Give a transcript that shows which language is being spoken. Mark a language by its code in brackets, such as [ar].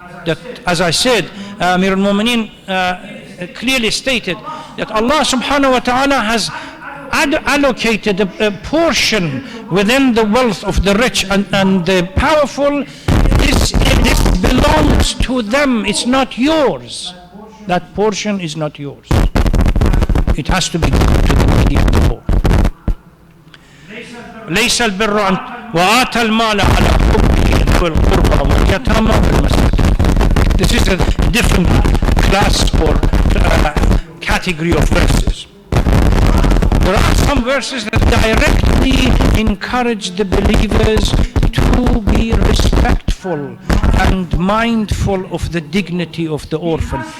[en] That, as I said, Amir al-Mu'mineen clearly stated that Allah subhanahu wa ta'ala has allocated a portion within the wealth of the rich and the powerful. This belongs to them, it's not yours. That portion is not yours. It has to be given to the needy and the poor. [ar] ليس البر أن وآتى المال على حبه ذوي القربى واليتامى والمساكين. [en] This is a different class or category of verses. There are some verses that directly encourage the believers to be respectful and mindful of the dignity of the orphan.